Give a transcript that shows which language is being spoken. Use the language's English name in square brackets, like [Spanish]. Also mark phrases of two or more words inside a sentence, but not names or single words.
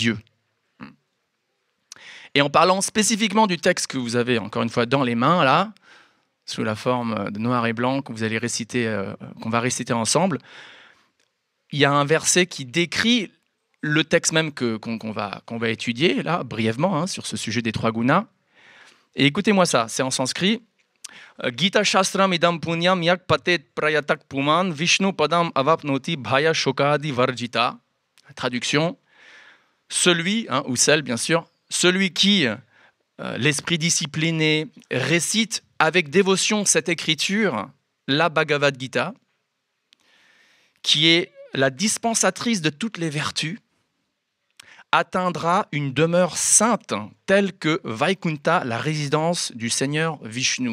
[French] » Et en parlant spécifiquement du texte que vous avez, encore une fois, dans les mains, là, sous la forme de noir et blanc, qu'on va réciter ensemble, il y a un verset qui décrit le texte même qu'on va étudier, là, brièvement, hein, sur ce sujet des 3 gunas. Et écoutez-moi ça, c'est en sanskrit. [Sanskrit] Gita Shastram idam punyam yak patet prayatak puman Vishnu padam avapnoti bhaya shokadi varjita. [French] Traduction, celui, ou celle bien sûr, celui qui, l'esprit discipliné, récite avec dévotion cette écriture, la Bhagavad Gita, qui est la dispensatrice de toutes les vertus, atteindra une demeure sainte telle que Vaikunta, la résidence du Seigneur Vishnu.